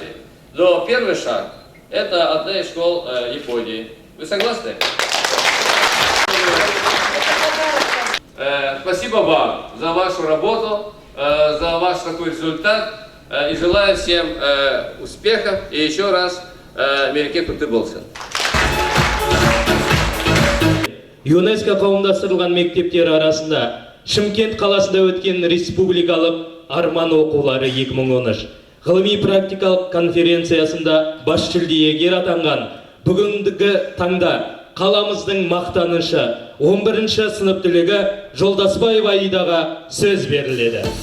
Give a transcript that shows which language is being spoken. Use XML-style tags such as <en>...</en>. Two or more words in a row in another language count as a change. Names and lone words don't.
<ru>Но первый шаг – это одна из школ Японии. Вы согласны? Спасибо вам за вашу работу, за ваш такой результат. И желаю всем успехов. И еще раз,</ru> <kk>мереке құтты болсын. ЮНЕСКО қауымдастырылған мектептер арасында Шымкент қаласында өткен республикалық арман оқулары 2013 ғылыми-практикалық конференциясында бас жүлдегер атанған бүгінгі таңда қаламыздың мақтанышы 11-ші сынып түлегі Жолдасбаева Аидаға сөз беріледі.</kk>